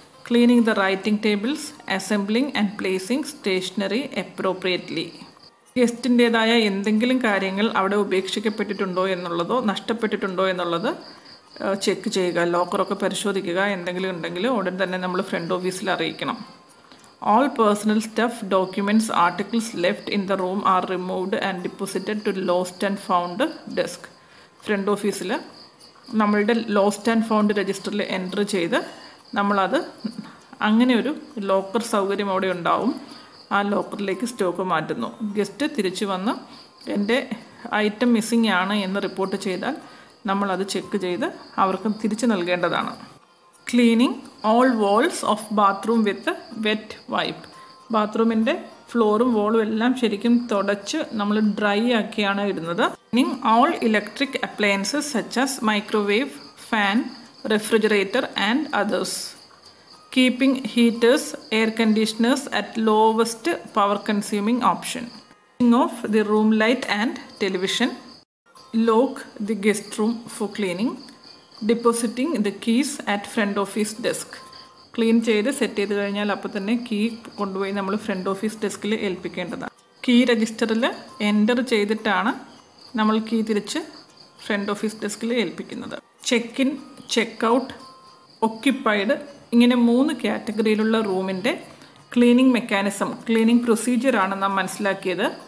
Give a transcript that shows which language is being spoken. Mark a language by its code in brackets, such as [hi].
[en] Cleaning the writing tables, assembling and placing stationery appropriately. [ml] ഗസ്റ്റിൻ്റേതായ എന്തെങ്കിലും കാര്യങ്ങൾ അവിടെ ഉപേക്ഷിക്കപ്പെട്ടിട്ടുണ്ടോ എന്നുള്ളതോ നഷ്ടപ്പെട്ടിട്ടുണ്ടോ എന്നുള്ളത് ചെക്ക് ചെയ്യുക. ലോക്കറൊക്കെ പരിശോധിക്കുക. എന്തെങ്കിലും ഉണ്ടെങ്കിൽ ഉടൻ തന്നെ നമ്മൾ ഫ്രണ്ട് ഓഫീസിൽ അറിയിക്കണം. [en] All personal stuff, documents, articles left in the room are removed and deposited to lost and found desk. [ml] Front ഓഫീസിൽ നമ്മളുടെ ലോസ്റ്റ് ആൻഡ് ഫൗണ്ട് രജിസ്റ്ററിൽ എൻറ്റർ ചെയ്ത് നമ്മളത് അങ്ങനെ ഒരു ലോക്കർ സൗകര്യം അവിടെ ഉണ്ടാവും. ആ ലോക്കറിലേക്ക് സ്റ്റോക്ക് മാറ്റുന്നു. ഗസ്റ്റ് തിരിച്ചു വന്ന് എൻ്റെ ഐറ്റം മിസ്സിംഗ് ആണ് എന്ന് റിപ്പോർട്ട് ചെയ്താൽ നമ്മളത് ചെക്ക് ചെയ്ത് അവർക്ക് തിരിച്ചു നൽകേണ്ടതാണ്. [en] Cleaning all walls of bathroom with wet wipe. [ml] ബാത്റൂമിൻ്റെ ഫ്ലോറും വോളും എല്ലാം ശരിക്കും തുടച്ച് നമ്മൾ ഡ്രൈ ആക്കിയാണ് ഇടുന്നത്. [en] Cleaning all electric appliances such as microwave, fan, refrigerator and others. Keeping heaters, air conditioners at lowest power consuming option. Turning off the room light and television. Lock the guest room for cleaning. Depositing the keys at front office desk. [ml] Clean ചെയ്ത് set ചെയ്ത് കഴിഞ്ഞാൽ അപ്പോൾ തന്നെ key കൊണ്ടുപോയി നമ്മൾ front office ഡെസ്കിൽ ഏൽപ്പിക്കേണ്ടതാണ്. Key രജിസ്റ്ററിൽ enter ചെയ്തിട്ടാണ് നമ്മൾ കീ തിരിച്ച് ഫ്രണ്ട് ഓഫീസ് ഡെസ്കിൽ ഏൽപ്പിക്കുന്നത്. Check in, check out, occupied, ഇങ്ങനെ 3 കാറ്റഗറിയിലുള്ള റൂമിൻ്റെ ക്ലീനിങ് മെക്കാനിസം, ക്ലീനിങ് പ്രൊസീജിയറാണ് നാം മനസ്സിലാക്കിയത്.